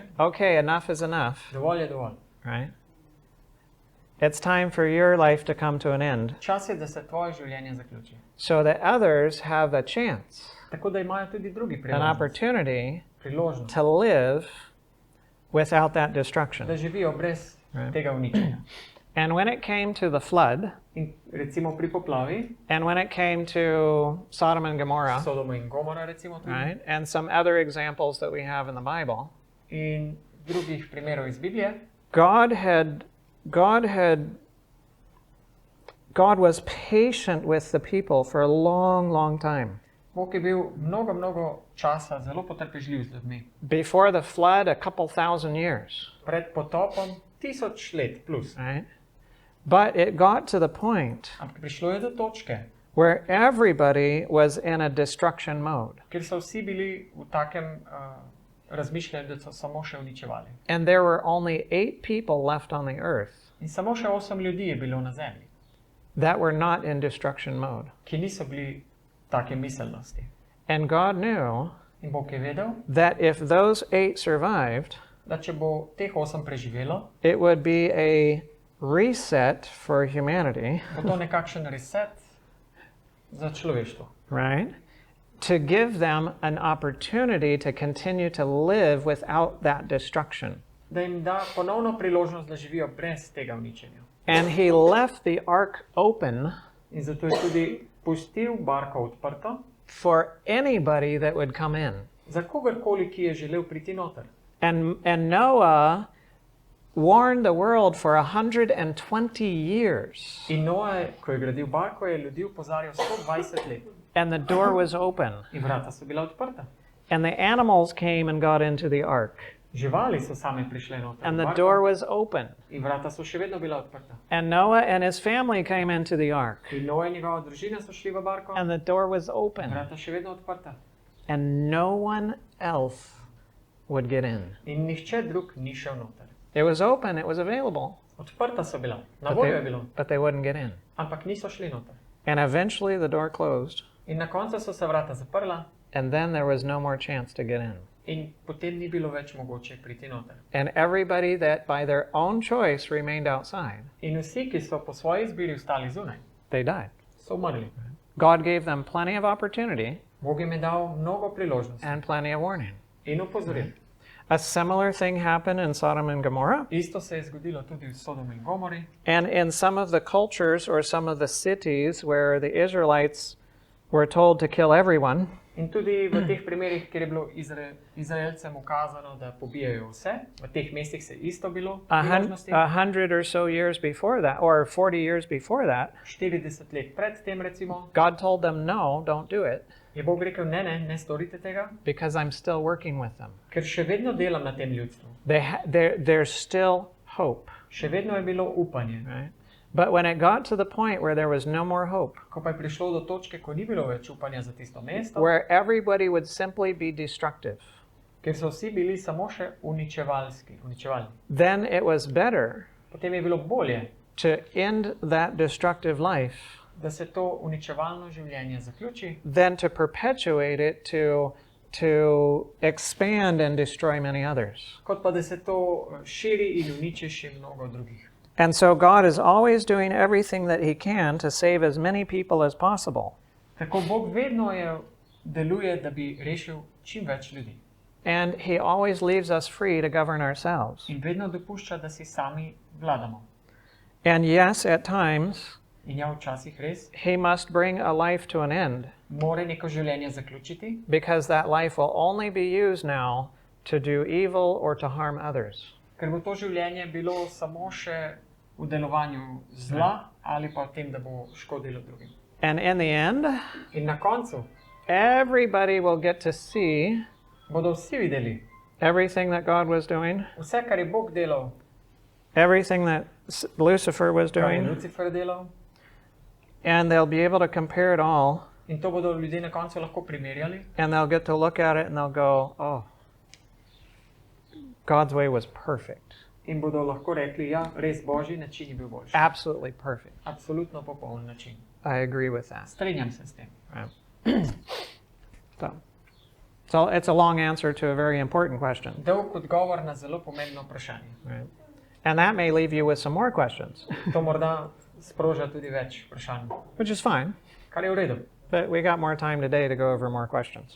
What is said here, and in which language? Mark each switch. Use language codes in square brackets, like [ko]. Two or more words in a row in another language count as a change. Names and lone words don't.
[en] okay, enough is enough, [sl] dovolj je dovolj. [en] right? It's time for your life to come to an end [sl] Čas je, da se tvoje življenje zaključi. [en] so that others have a chance, [sl] Tako da imajo tudi drugi [en] an opportunity [sl] priložnost, [en] to live without that destruction. [sl] da živijo brez [en] Right. [sl] tega uničenja. [en] And when it came to the flood, [sl] In recimo pri poplavi, [en] and when it came to Sodom and Gomorrah, [sl] Sodoma in Gomora recimo tudi, [en] right, and some other examples that we have in the Bible, [sl] in drugih primerov iz Biblije, [en] God was patient with the people for a long, long time. [sl] Bog je bil mnogo časa zelo potrpežljiv z ljudmi. [en] Before the flood, a couple thousand years, [sl] Pred potopom 1000 let plus. [en] right? But it got to the point [sl] Ampak prišlo je do točke, [en] where everybody was in a destruction mode. [sl] kjer so vsi bili v takem razmišljanju, da so samo še uničevali. [en] And there were only 8 people left on the earth [sl] In samo še 8 ljudi je bilo na zemlji, [en] that were not in destruction mode. [sl] ki niso bili take miselnosti. [en] And God knew [sl] In Bog je vedel, [en] that if those 8 survived, [sl] da če bo teh 8 preživelo, [en] it would be a reset for humanity, [sl] bo to nekakšen reset za človeštvo. [en] right? To give them an opportunity to continue to live without that destruction. [sl] Da jim da ponovno priložnost, da živijo brez tega uničenja. [en] And He left the ark open [sl] In zato je tudi pustil barko odprto [en] for anybody that would come in. [sl] za kogarkoli, ki je želel priti noter. [en] And Noah warned the world for 120 years. [sl] In Noe, ko je gradil barko, je ljudi opozarjal 120 let. [en] And the door was open. [sl] In vrata so bila odprta. [en] And the animals came and got into the ark. [sl] Živali so same prišle noter. [en] And [sl] v [en] the [sl] barko [en] door was open. [sl] In vrata so še vedno bila odprta. [en] And Noah and his family came into the ark. [sl] In Noe in njegova družina so šli v barko. [en] And the door was open. [sl] Vrata še vedno odprta. [en] And no one else would get in. [sl] In nihče drug ni šel noter. [en] It was open, it was available, [sl] Odprta so bila, na [en] but [sl] voljo je bilo, [en] but they wouldn't get in. [sl] ampak niso šli noter. [en] And eventually the door closed, [sl] In na koncu so se vrata zaprla [en] and then there was no more chance to get in. [sl] in potem ni bilo več mogoče priti noter. [en] And everybody that by their own choice remained outside, [sl] In vsi, ki so po svoji izbiri ostali zunaj, [en] they died. [sl] so umrli. [en] God gave them plenty of opportunity [sl] Bog jim je dal mnogo priložnosti [en] and plenty of warning. [sl] in opozoril. [en] A similar thing happened in Sodom and Gomorrah. [sl] Isto se je zgodilo tudi v Sodomu in Gomori. [en] And in some of the cultures or some of the cities where the Israelites were told to kill everyone, [sl] In tudi v teh primerih, kjer je bilo Izraelcem ukazano, da pobijajo vse, v teh mestih se isto bilo priložnosti. [en] 100 or so years before that, or 40 years before that, [sl] 40 let pred tem recimo, [en] God told them, no, don't do it, [sl] je Bog rekel, ne storite tega, [en] because I'm still working with them. [sl] ker še vedno delam na tem ljudstvu. [en] There's still hope. [sl] Še vedno je bilo upanje. [en] Right? But when it got to the point where there was no more hope, [sl] Ko pa je prišlo do točke, ko ni bilo več upanja za tisto mesto, [en] where everybody would simply be destructive, [sl] ker so vsi bili samo še uničevalni, [en] then it was better [sl] potem je bilo bolje, [en] to end that destructive life [sl] da se to uničevalno življenje zaključi, [en] than to perpetuate it to expand and destroy many others. [sl] kot pa da se to širi in uniči še mnogo drugih. [en] And so God is always doing everything that he can to save as many people as possible. [sl] Tako Bog vedno deluje, da bi rešil čim več ljudi. [en] And he always leaves us free to govern ourselves. [sl] In vedno dopušča, da si sami vladamo. [en] And yes, at times, [sl] In ja, včasih res [en] he must bring a life to an end, [sl] mora neko življenje zaključiti, [en] because that life will only be used now to do evil or to harm others. [sl] ker bo to življenje bilo samo še v delovanju zla ali pa v tem, da bo škodilo drugim. [en] And in the end, [sl] In na koncu [en] everybody will get to see [sl] bodo vsi videli [en] everything that God was doing, [sl] vse, kar je Bog delal, [en] everything that Lucifer was [sl] kar je [en] doing, [sl] Lucifer delal, [en] and they'll be able to compare it all, [sl] in to bodo ljudje na koncu lahko primerjali [en] and they'll get to look at it and they'll go, oh, God's way was perfect. [sl] in bodo lahko rekli, ja, res Božji način je bil boljši. [en] Absolutely perfect. [sl] Absolutno popoln način. [en] I agree with that. [sl] Strinjam se s tem. [en] Right. So it's a long answer to a very important question. [sl] Dolg odgovor na zelo pomembno vprašanje. [en] Right? And that may leave you with some more questions, [sl] To morda sproža tudi več vprašanj, [en] which is fine. [sl] kar je v redu. [en] But we got more time today to go over more questions.